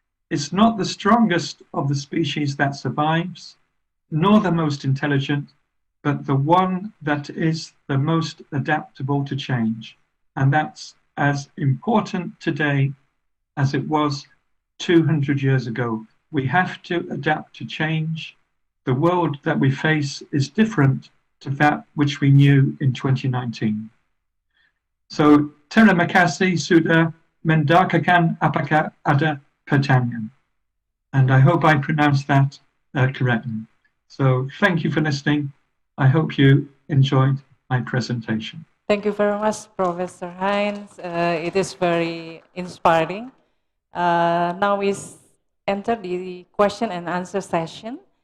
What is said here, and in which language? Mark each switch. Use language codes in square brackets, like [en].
[en] It's not the strongest of the species that survives, nor the most intelligent, but the one that is the most adaptable to change. And that's as important today as it was 200 years ago. We have to adapt to change. The world that we face is different to that which we knew in 2019. [id] So, terima kasih sudah mendengarkan apakah ada pertanyaan. [en] And I hope I pronounced that correctly. So, thank you for listening. I hope you enjoyed my presentation. Thank you very much, Professor Heinz. It is very inspiring. Now we enter the question and answer session.